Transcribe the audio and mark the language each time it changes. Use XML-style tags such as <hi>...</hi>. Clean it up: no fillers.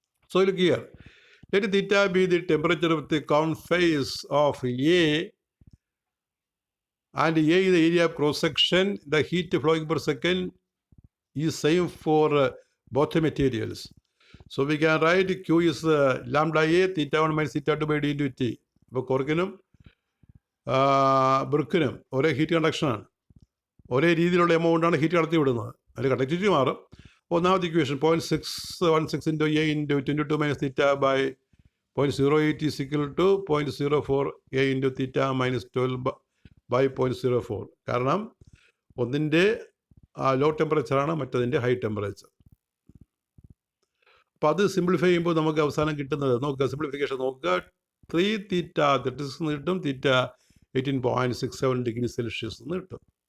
<en>So look here. Let theta be the temperature of the common phase of A, and A is the area of cross section. The heat flowing per second is same for both the materials. So we can write Q is lambda A, theta 1 minus theta 2 by d into T.</en> <ml>ഇപ്പോൾ കോർക്കിനും ബ്രിക്കിനും ഒരേ heat കണ്ടക്ഷനാണ്, ഒരേ രീതിയിലുള്ള എമൗണ്ടാണ് heat കടത്തി വിടുന്നത്. അതിൽ conductivity മാറും. ഒന്നാമത്തെ equation</ml> <en>0.616 into A into 22 minus theta by 0.08 is equal to 0.04 A into theta minus 12 by 0.04.</en> <ml>കാരണം ഒന്നിൻ്റെ ലോ ടെമ്പറേച്ചറാണ്, മറ്റതിൻ്റെ ഹൈ ടെമ്പറേച്ചർ. അപ്പോൾ അത് സിംപ്ലിഫൈ ചെയ്യുമ്പോൾ നമുക്ക് അവസാനം കിട്ടുന്നത് നോക്കുക, സിംപ്ലിഫിക്കേഷൻ നോക്കുക. 3 തീറ്റ 36 എന്ന് കിട്ടും, തീറ്റ 18.67 ഡിഗ്രി സെൽഷ്യസ് എന്ന് കിട്ടും.</ml>